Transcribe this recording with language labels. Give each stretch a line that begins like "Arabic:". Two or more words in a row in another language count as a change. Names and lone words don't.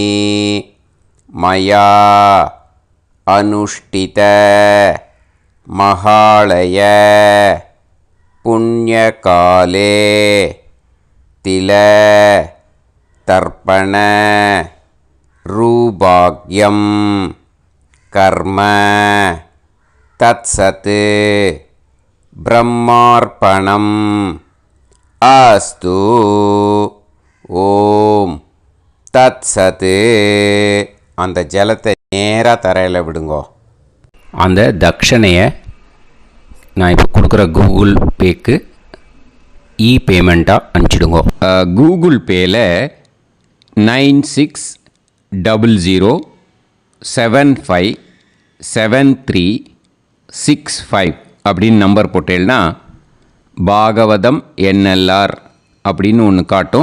Sanskrit: मया अनुष्ठित महालय पुण्यकाले तिल तर्पण रूपाग्यं कर्म तत्सत् ब्रह्मार्पणम् अस्तु. ओम् तत् सत्.
Tamil: அந்த ஜலத்தை நேராக தரையில் விடுங்கோ. அந்த தட்சணையை நான் இப்போ கொடுக்குற கூகுள் பேக்கு பேமெண்ட்டாக அனுப்பிச்சிடுங்க. கூகுள் பேயில் 9600757365 அப்படின்னு நம்பர் போட்டேன்னா பாகவதம் என்எல்ஆர் அப்படின்னு ஒன்று காட்டும்.